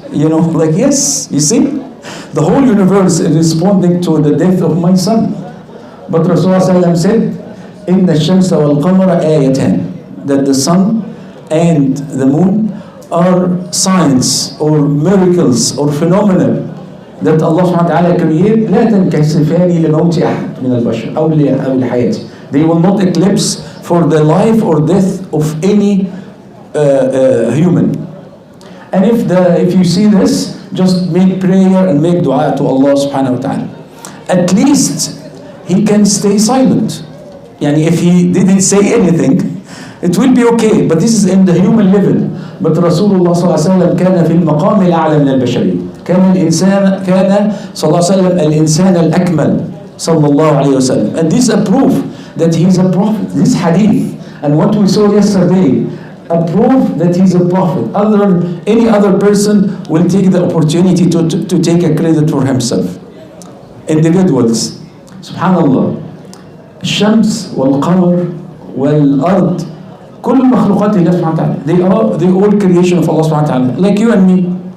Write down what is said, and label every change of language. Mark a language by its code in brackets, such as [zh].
[en] Yes, you see? The whole universe is responding to the death of my son. But Rasulullah said, [ar] إِنَّ الشَّمْسَ وَالْقَمَرَ آيَتَانِ, [en] that the sun and the moon are signs or miracles or phenomena that Allah subhanahu wa ta'ala created. [ar] لا تنكسفان لموت أحد من البشر أو لحياته. [en] They will not eclipse for the life or death of any human. And if you see this, just make prayer and make dua to Allah subhanahu wa ta'ala. At least he can stay silent. If he didn't say anything, it will be okay. But this is in the human level. But Rasulullah sallallahu alaihi wasallam [ar] كان في المقام الأعلى من البشرية. كان صلى الله عليه وسلم الإنسان الأكمل صلى الله عليه وسلم. [en] And this is a proof that he is a prophet. This hadith and what we saw yesterday, a proof that he's a prophet. Any other person will take the opportunity to take a credit for himself. Individuals, subhanallah, [ar] الشمس والقمر والأرض, كل مخلوقات الله سبحانه وتعالى, [en] they all creation of Allah [ar] سبحانه وتعالى, [en] like you and me.